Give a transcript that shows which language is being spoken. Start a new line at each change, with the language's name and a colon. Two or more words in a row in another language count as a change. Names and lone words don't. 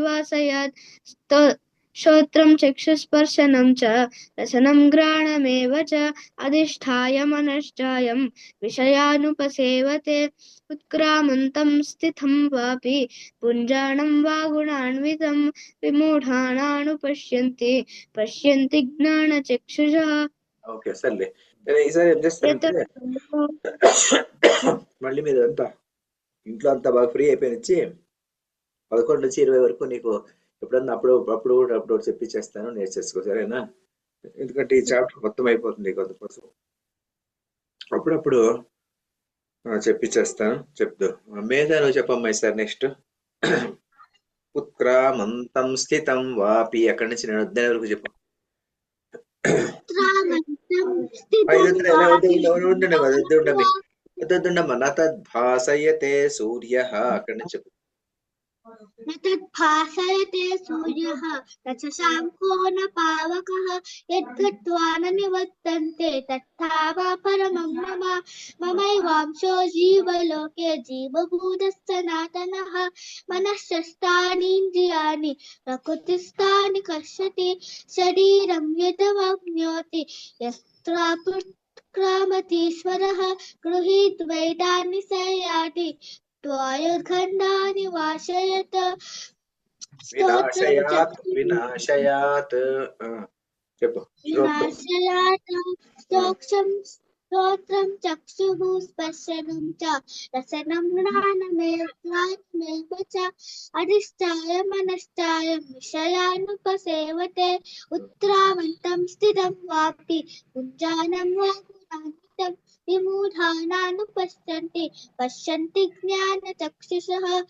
Sanskrit: वासयात् श्रोत्रं चक्षुस्पर्शनं च रसनं घ्राणमेव च अधिष्ठाय मनश्चायं विषयानुपसेवते उत्क्रामन्तं स्थितं वापि पुञ्जानं वा गुणान्वितं विमूढानानुपश्यन्ति पश्यन्ति ज्ञानचक्षुषः
Telugu: ఓకే సర్లే. ఈసారి ఏం చేస్తారంటే మళ్ళీ మీరు అంతా ఇంట్లో అంతా బాగా ఫ్రీ అయిపోయినచ్చి 11 నుంచి 20 వరకు నీకు ఎప్పుడన్నా అప్పుడు చెప్పించేస్తాను, నేర్చేసుకో, సరేనా? ఎందుకంటే ఈ చాప్టర్ మొత్తం అయిపోతుంది కొంతకోసం, అప్పుడప్పుడు చెప్పించేస్తాను. చెప్దు మీద నువ్వు చెప్పమ్మా ఈసారి. నెక్స్ట్
Sanskrit: ఉత్క్రామంతం స్థితం వాపి,
Telugu: అక్కడి నుంచి నేను వద్దనే వరకు చెప్పు. వద్దుండమ్మా.
Sanskrit: నా తద్భాసయతే సూర్య,
Telugu: అక్కడి నుంచి చెప్పు.
Sanskrit: न तद्भासयते सूर्यः न शशाङ्को न पावकः यद्गत्वा न निवर्तन्ते तत्थावा परमं मम ममैवांशो जीवलोके जीवभूतः सनातनः मनःषष्ठानीन्द्रियाणि प्रकृतिस्थानि कर्षति शरीरं यदवाप्नोति यत्राप्युत्क्रामतीश्वरः गृहीत्वैतानि संयाति वायुर्गन्धानि वाशयत
Telugu: వినాశయాత్ చెప్పు.
Sanskrit: विनाशयात स्तोत्रं चक्षुः स्पर्शनं च रसनं घ्राणमेव च अधिष्ठाय मनश्चाय विषयानुपसेवते उत्क्रामन्तं स्थितं वापि पुञ्जानं वा गुणान्वितं विमूढानानुपश्यन्ति पश्यन्ति ज्ञानचक्षुषः